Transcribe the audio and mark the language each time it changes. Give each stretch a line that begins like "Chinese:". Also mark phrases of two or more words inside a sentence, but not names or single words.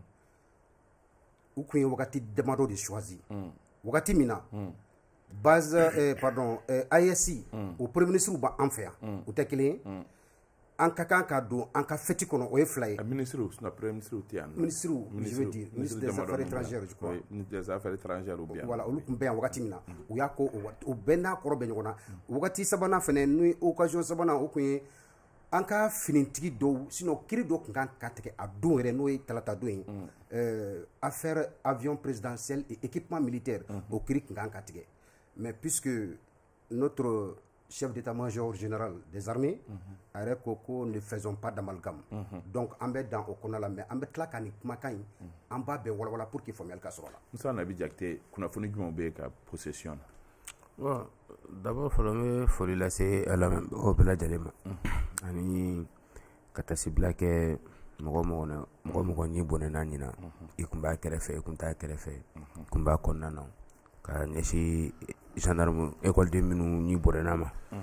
Bambara: u kun ye wagati damadɔ de choisi wagati min na base pardon AES o
French: premier ministre
Bambara: b'an fɛ yan u tɛ kelen ye an ka kan ka don an ka fêti kɔnɔ o ye fila ye
French: ministre premier ministre
Bambara: tɛ yan
French: ministre je veux dire ministre des affaires étrangères je crois des affaires étrangères ou bien
Bambara: voilà olu kun bɛ yan wagati min na u y'a ko o bɛɛ n'a kɔrɔ bɛ ɲɔgɔn na wagati sabanan fɛnɛ ni occasion sabanan o kun ye an ka finitigi dɔw sinon kiri dɔ kun kan ka tigɛ a don yɛrɛ n'o ye talata don ye
French: affaire avion présidentiel et équipement militaire
Bambara: o kiri kun kan ka tigɛ
French: mais puisque notre chef d'état-major général des armées
Bambara: a yɛrɛ ko
French: ne faisons pas d'amalgame
Bambara: donc an bɛ dan o kɔnɔ la mais an bɛ tila ka nin kumakan in an b'a bɛɛ walawala
French: pour que
Bambara: faamuyali ka sɔrɔ a la. Musa Nabi Jakite kunnafoni jumɛnw bɛ ka possession na. Bon d'abord fɔlɔ n bɛ foli lase a lamɛnbagaw bɛɛ lajɛlen ma ani ka tasibila kɛ mɔgɔ mɔgɔ ɲi bɔnɛna ɲina i kun b'a kɛrɛfɛ i kun t'a kɛrɛfɛ i kun b'a kɔnɔna na ka ɲɛsin
French: gendarme école
Bambara: minnu ɲi bɔnɛna ma